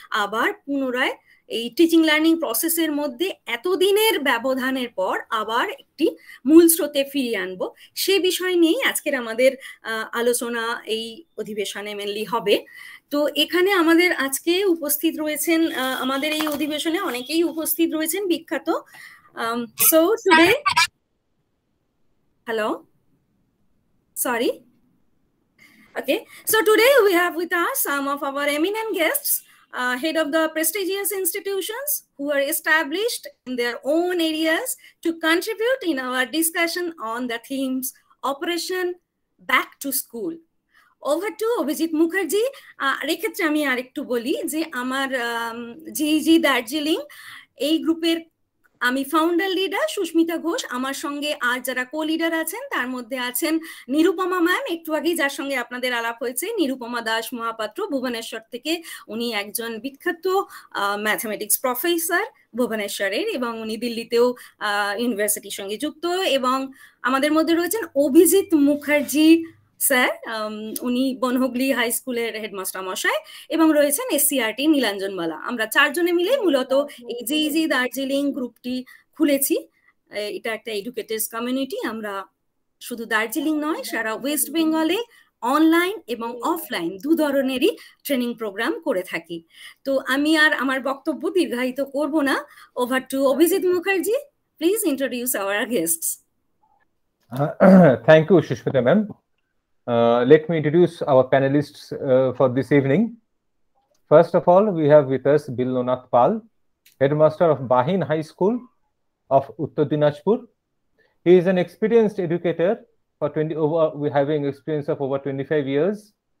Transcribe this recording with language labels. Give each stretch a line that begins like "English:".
Bangla: আবার পুনরায় এই টিচিং লার্নিং প্রসেসের মধ্যে এতদিনের ব্যবধানের পর আবার একটি মূল স্রোতে ফিরিয়ে আনবো, সে বিষয় নিয়েই আজকের আমাদের আলোচনা এই অধিবেশনে মেনলি হবে। তো এখানে আমাদের আজকে উপস্থিত রয়েছেন, আমাদের এই অধিবেশনে অনেকেই উপস্থিত রয়েছেন বিখ্যাত।
English: So today, hello, sorry, okay, so today we have with us some of our eminent guests, head of the prestigious institutions who are established in their own areas to contribute in our discussion on the themes Operation Back to School. Over to Abhijit Mukherjee.
Bangla: এক্ষেত্রে আমি আরেকটু বলি যে আমার জিইজি দার্জিলিং এই গ্রুপের আমি founder leader Susmita Ghosh. আমার সঙ্গে আর যারা কো লিডার আছেন তার মধ্যে আছেন নিরুপমা ম্যাম, একটু আগেই যার সঙ্গে আপনাদের আলাপ হয়েছে, নিরুপমা দাস মহাপাত্র ভুবনেশ্বর থেকে। উনি একজন বিখ্যাত ম্যাথমেটিক্স প্রফেসর ভুবনেশ্বরের, এবং উনি দিল্লিতেও ইউনিভার্সিটির সঙ্গে যুক্ত। এবং আমাদের মধ্যে রয়েছেন অভিজিৎ মুখার্জি স্যার, উনি বনহুগলি হাই স্কুলের হেডমাস্টার মশাই, এবং রয়েছেন এসসিআরটি নীলাঞ্জন বালা। আমরা চারজনে মিলে মূলত এই জিইজি দার্জিলিং গ্রুপটি খুলেছি। এটা একটা এডুকেটার্স কমিউনিটি। আমরা শুধু দার্জিলিং নয়, সারা ওয়েস্ট বেঙ্গলে অনলাইন এবং অফলাইন দু ধরনেরই ট্রেনিং প্রোগ্রাম করে থাকি। তো আমি আর আমার বক্তব্য দীর্ঘায়িত করব না।
English: Over to Abhijit Mukherjee, please introduce our guests. Thank you, Shushmita ma'am. Let me introduce our panelists for this evening. First of all, we have with us Bilnonath Pal, headmaster of Bahin High School of Uttar Dinajpur. He is an experienced educator for having experience of over 25 years.